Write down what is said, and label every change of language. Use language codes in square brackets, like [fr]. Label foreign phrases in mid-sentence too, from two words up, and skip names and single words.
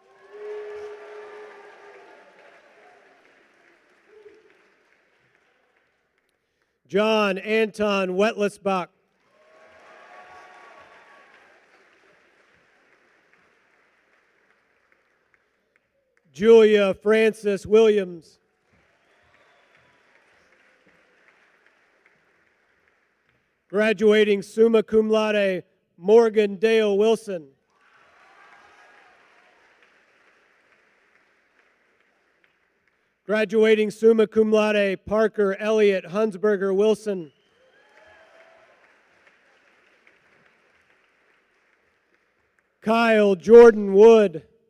[en] John Anton Wetlisbach. Julia Frances Williams. Graduating [la] summa cum laude, [en] Morgan Dale Wilson. Graduating [la] summa cum laude, [en] Parker Elliott Hunsberger Wilson. Kyle Jordan Wood.